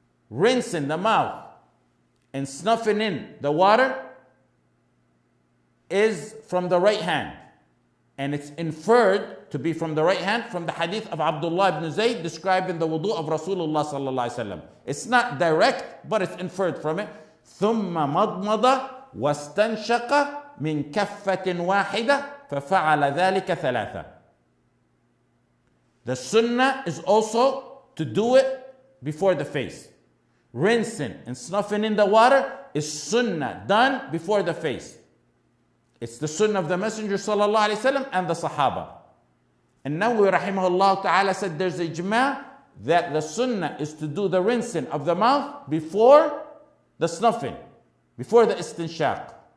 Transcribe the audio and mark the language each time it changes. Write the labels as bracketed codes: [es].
[en] Rinsing the mouth and snuffing in the water is from the right hand. And it's inferred to be from the right hand from the hadith of Abdullah ibn Zayd describing the wudu of Rasulullah sallallahu alaihi wasallam. It's not direct, but it's inferred from it. [ar] ثم مضمض واستنشق من كفة واحدة ففعل ذلك ثلاثة. [en] The sunnah is also to do it before the face. Rinsing and snuffing in the water is sunnah done before the face. It's the sunnah of the Messenger sallallahu alaihi wasallam and the Sahaba. And Nawawi rahimahullah ta'ala said there's a ijma' that the sunnah is to do the rinsing of the mouth before the snuffing, before the istinshaq.